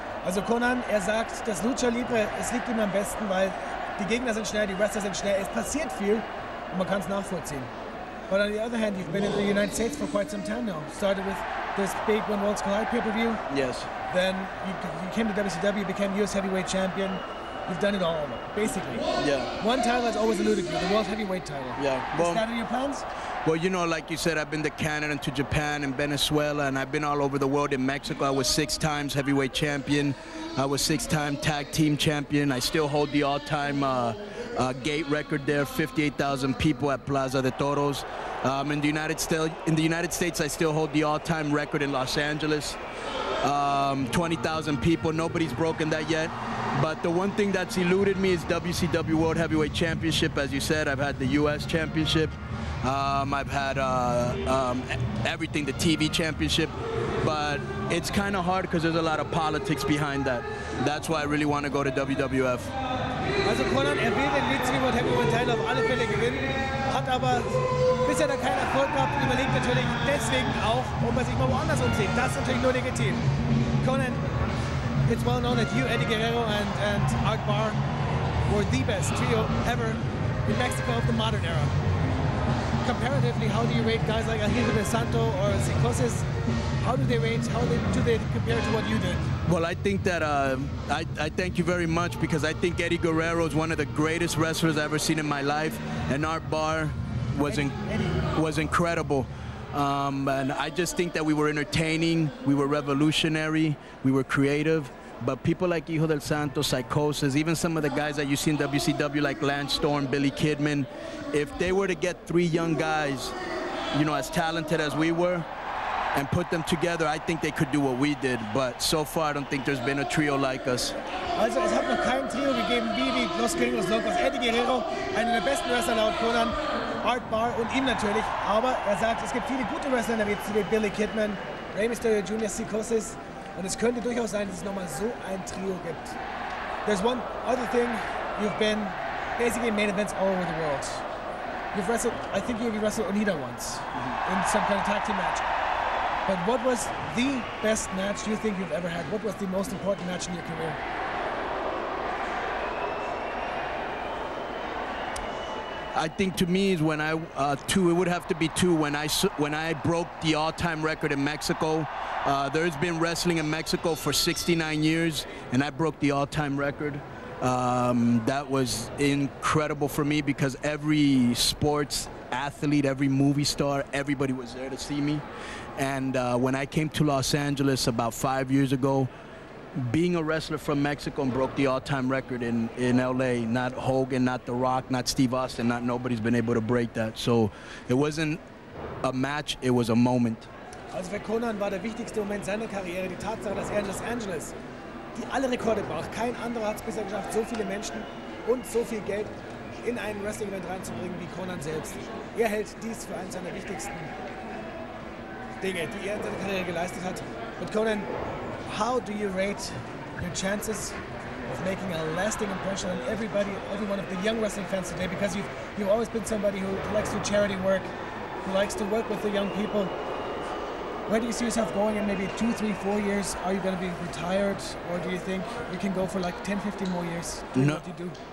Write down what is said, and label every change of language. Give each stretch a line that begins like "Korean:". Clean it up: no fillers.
German: Also Konnan, er sagt, das Lucha Libre, es liegt ihm am besten, weil die Gegner sind schnell, die Wrestler sind schnell, es passiert viel und man kann es nachvollziehen.
English: But on the other hand, you've been in the United States for quite some time now. Started with this big When Worlds Collide pay-per-view. Yes. Then you came to WCW, became US Heavyweight Champion. You've done it all, basically. Yeah. One title has always eluded you, the World Heavyweight title. Yeah. Well, is that in your plans? Well, you know, like you said, I've been to Canada and to Japan and Venezuela, and I've been all over the world. In Mexico, I was 6 times heavyweight champion. I was 6-time tag team champion. I still hold the all-time gate record there, 58,000 people at Plaza de Toros. In the United States, I still hold the all-time record in Los Angeles, 20,000 people. Nobody's broken that yet. But the one thing that's eluded me is WCW World Heavyweight Championship. As you said, I've had the US Championship. I've had everything, the TV Championship. But it's kind of hard because there's a lot of politics behind that. That's why I really want to go to WWF.
German: Also Konnan, will den WCW World Heavyweight Title auf alle Fälle gewinnen, hat aber bisher da keinen Erfolg gehabt und überlegt natürlich deswegen auch, ob er sich mal woanders umsieht. Das ist natürlich nur legitim.
English: Konnan, it's well known that you, Eddie Guerrero and Art Barr were the best trio ever in Mexico of the modern era. Comparatively, how do you rate guys like Agilio de Santo or Psicosis? How do they rate? How do they compare to what you did? Well, I think that I thank you very much because I think Eddie Guerrero is one of the greatest wrestlers I've ever seen in my life, and Art Barr was incredible. And I just think that we were entertaining, we were revolutionary, we were creative. But people like Hijo del Santo, Psicosis, even some of the guys that you see in WCW like Lance Storm, Billy Kidman, if they were to get 3 young guys, you know, as talented as we were, and put them together, I think they could do what we did. But so far, I don't think there's been a trio like us.
German: Also es hat noch kein Trio gegeben wie die Los Gringos Locos. Eddie Guerrero, einer der besten Wrestler laut Konnan, Art Barr und ihm natürlich. Aber er sagt, es gibt viele gute Wrestler in der WCW, Billy Kidman, Rey Mysterio Jr., Psicosis. Und es könnte durchaus sein, dass es nochmal so ein Trio gibt.
English: There's one other thing, you've been basically in main events all over the world. You've wrestled, I think you wrestled Onita once in some kind of tag team match. But what was the best match you think you've ever had? What was the most important match in your career? I think to me is when it would have to be 2, when I broke the all-time record in Mexico. There's been wrestling in Mexico for 69 years, and I broke the all-time record. That was incredible for me because every sports athlete, every movie star, everybody was there to see me. And when I came to Los Angeles about 5 years ago, being a wrestler from Mexico and broke the all-time record in LA, not Hogan, not The Rock, not Steve Austin, nobody's been able to break that. So it wasn't a match, it was a moment.
German: Also für Konnan war der wichtigste Moment seiner Karriere die Tatsache, dass er in Los Angeles die alle Rekorde braucht. Kein anderer hat es bisher geschafft, so viele Menschen und so viel Geld in ein Wrestling-Event reinzubringen wie Konnan selbst. Er hält dies für eines seiner wichtigsten Dinge, die er in seiner Karriere geleistet hat.
English: But Konnan, how do you rate your chances of making a lasting impression on every one of the young wrestling fans today? Because you've always been somebody who likes to do charity work, who likes to work with the young people. Where do you see yourself going in maybe 2, 3, 4 years? Are you going to be retired, or do you think you can go for like 10, 15 more years doing what you do?